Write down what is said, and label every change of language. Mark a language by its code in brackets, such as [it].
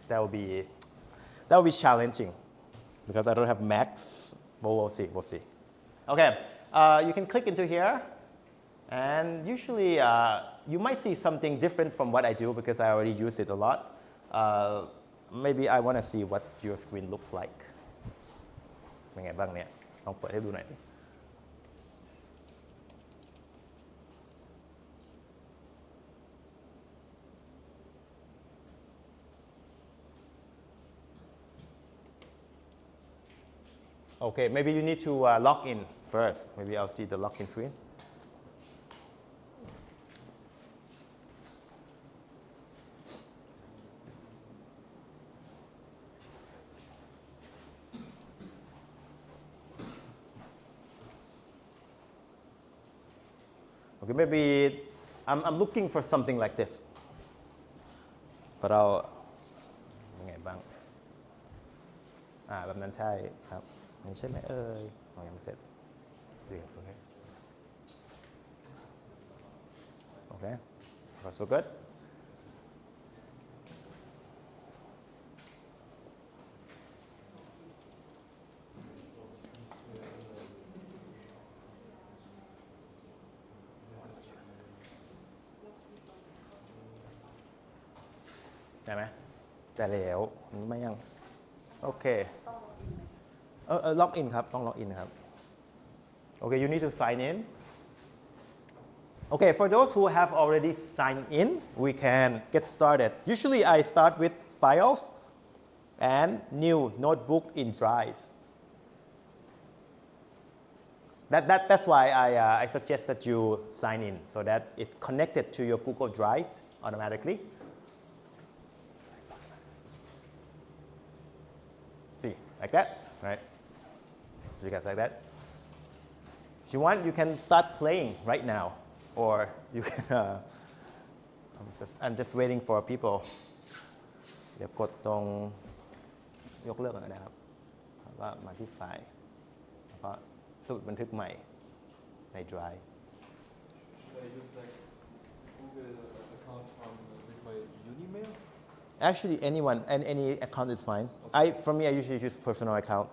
[en] That will be challenging because I don't have Macs. But we'll see. We'll see. Okay. You can click into here, and usually you might see something different from what I do because I already use it a lot. Maybe I want to see what your screen looks like. [th] เป็นไงบ้างเนี่ยลองเปิดให้ดูหน่อยดิ [en] Okay, maybe you need to log in first. Maybe I'll see the login screen. Okay, maybe I'm looking for something like this. But I'll [th] ยังไงบ้างแบบนั้นใช่ครับนี่ใช่ไหมยังไม่เสร็จดีครับโอเค [en] Okay, so good. [th] ได้ไหมแต่แล้วไม่ยังโอเคล็อกอินครับต้องล็อกอินครับ [en] Okay, you need to sign in. Okay, for those who have already signed in, we can get started. Usually I start with files and new notebook in Drive. That's why I suggest that you sign in so that it's connected to your Google Drive automatically. See, like that, right? So you guys like that? If you want, you can start playing right now, or you can. I'm just waiting for people. [th] เดี๋ยวกดตรงยกเลิกก่อนนะครับแล้วก็มาที่ไฟล์แล้วก็สรุปบันทึกใหม่ใน Drive. [en] Should I use like Google account with my Unimail? Actually, anyone and any account is fine. Okay. For me, I usually use personal account.